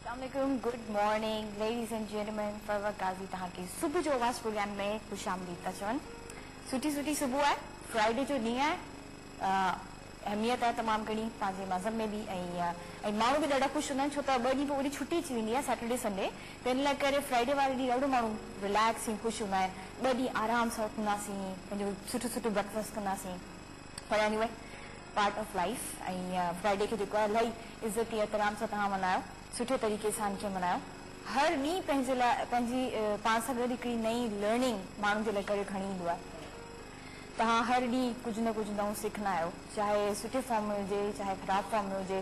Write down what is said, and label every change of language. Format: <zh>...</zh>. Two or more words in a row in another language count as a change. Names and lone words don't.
<en>Assalamualaikum, good morning, ladies and gentlemen.</en> <sd>फरवा काजी तहां के सुबह जो आवाज़ प्रोग्राम में खुश आमदीद था चवन. सुठी सुठी सुबह है, फ्राइडे जो ॾींहुं आहे, अहमियत आहे तमामु घणी पंहिंजे मज़हब में बि ऐं माण्हू बि ॾाढा ख़ुशि हूंदा आहिनि छो त ॿ ॾींहं पोइ वरी छुटी अची वेंदी आहे</sd> <en>Saturday Sunday</en> <sd>त इन लाइ करे फ्राइडे वारे ॾींहुं ॾाढो माण्हू रिलैक्स ऐं ख़ुशि हूंदा आहिनि. ॿ ॾींहं आराम सां उथंदासीं, पंहिंजो सुठो सुठो ब्रेकफास्ट कंदासीं. पर</sd> <en>anyway part of life</en> <sd>ऐं फ्राइडे खे जेको आहे इलाही इज़त एहतराम सां तव्हां मल्हायो, सुठे तरीक़े सां हिनखे मल्हायो. हर ॾींहुं पंहिंजे लाइ पंहिंजी पाण सां गॾु हिकिड़ी नई लर्निंग माण्हुनि जे लाइ करे खणी ईंदो आहे. तव्हां हर ॾींहुं कुझु न कुझु नओं सिखंदा आहियो, चाहे सुठे फॉर्म में हुजे चाहे ख़राबु फॉर्म में हुजे.</sd>